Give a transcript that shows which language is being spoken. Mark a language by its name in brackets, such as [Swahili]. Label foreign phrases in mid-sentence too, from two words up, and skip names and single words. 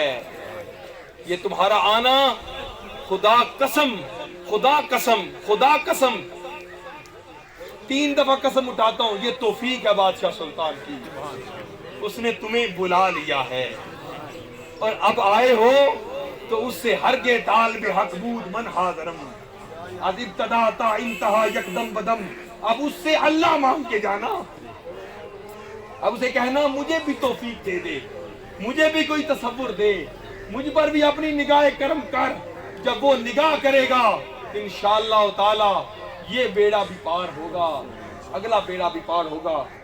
[Urdu] یہ تمہارا آنا خدا قسم 3 دفعہ قسم اٹھاتا ہوں، یہ توفیق ہے بادشاہ سلطان کی. اس نے تمہیں بلا لیا ہے اور اب آئے ہو تو اس سے [Persian] ہرگے طالب حق بود من حاضرم از ابتدا تا انتہا یکدم بدم. [Urdu] اب اس سے اللہ مانگ کے جانا، اب اسے کہنا مجھے بھی توفیق دے دے، مجھے بھی کوئی تصور دے، مجھ پر بھی اپنی نگاہ کرم کر. جب وہ نگاہ کرے گا انشاءاللہ تعالی یہ بیڑا بھی پار ہوگا، اگلا بیڑا بھی پار ہوگا.